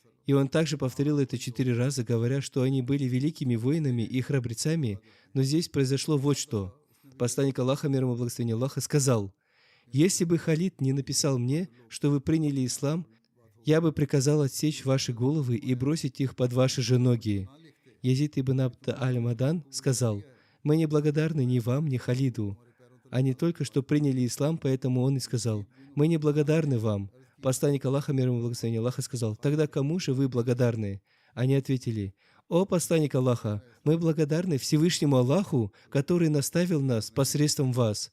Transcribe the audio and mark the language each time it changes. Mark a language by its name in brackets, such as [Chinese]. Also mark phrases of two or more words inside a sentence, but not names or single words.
[Russian] И он также повторил это 4 раза, говоря, что они были великими воинами и храбрецами, но здесь произошло вот что. Посланник Аллаха, мир ему и благословение Аллаха, сказал: «Если бы Халид не написал мне, что вы приняли ислам, я бы приказал отсечь ваши головы и бросить их под ваши же ноги». Язид ибн Абд аль-Мадан сказал: «Мы не благодарны ни вам, ни Халиду. Они только что приняли ислам, поэтому он и сказал: мы не благодарны вам». Посланник Аллаха, мир ему и благословение Аллаха, сказал: «Тогда кому же вы благодарны?» Они ответили: «О посланник Аллаха, мы благодарны Всевышнему Аллаху, который наставил нас посредством вас».